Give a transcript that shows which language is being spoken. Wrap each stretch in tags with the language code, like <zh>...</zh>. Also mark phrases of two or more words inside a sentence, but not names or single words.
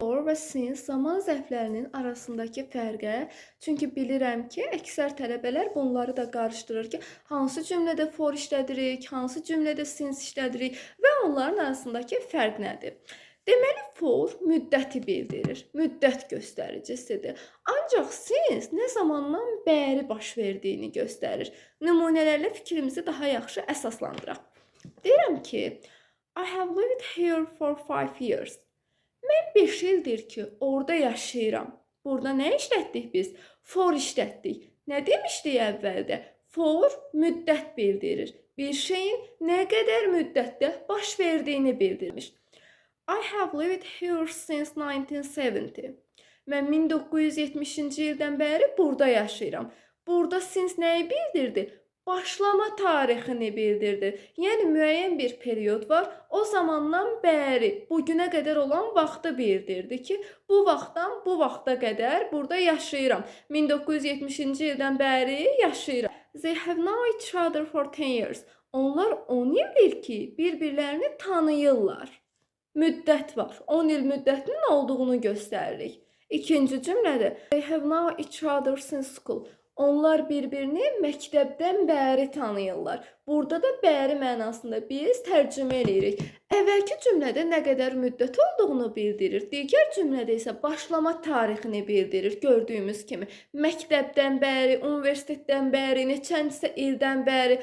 <az>Or və since zaman zərflərinin arasındakı fərqə, çünki bilirəm ki, əksər tələbələr bunları da qarışdırır ki, hansı cümlədə for işlədirik, hansı cümlədə since işlədirik və onların arasındakı fərq nədir? Deməli, for müddəti bildirir, müddət göstəricisidir. Ancaq since nə zamandan bəri baş verdiyini göstərir. Nümunələrlə fikrimizi daha yaxşı əsaslandıraq. Deyirəm ki,</az> <en>I have lived here for 5 years.</en> <az>Mən 5 ildir ki, orada yaşayıram. Burada nə işlətdik biz? For işlətdik. Nə demişdik əvvəldə? For müddət bildirir. Bir şeyin nə qədər müddətdə baş verdiyini bildirmiş.</az> <en>I have lived here since 1970.</en> <az>Mən 1970-ci ildən bəri burada yaşayıram. Burada since nəyi bildirdi? Başlama tarixini bildirdi. Yəni müəyyən bir period var. O zamandan bəri bugünə qədər olan vaxtı bildirdi ki, bu vaxtdan bu vaxta qədər burada yaşayıram. 1970-ci ildən bəri yaşayıram.</az> <en>They have known each other for 10 years.</en> <az>Onlar 10 ildir ki, bir-birlərini tanıyırlar. Müddət var. 10 il müddətinin olduğunu göstəririk. İkinci cümlədə</az> <en>they have known each other since school.</en> <az>Onlar bir-birini məktəbdən bəri tanıyırlar. Burada da bəri mənasında biz tərcümə edirik. Əvvəlki cümlədə nə qədər müddət olduğunu bildirir. Digər cümlədə isə başlama tarixini bildirir. Gördüyümüz kimi məktəbdən bəri, universitetdən bəri, neçənsə ildən bəri.</az>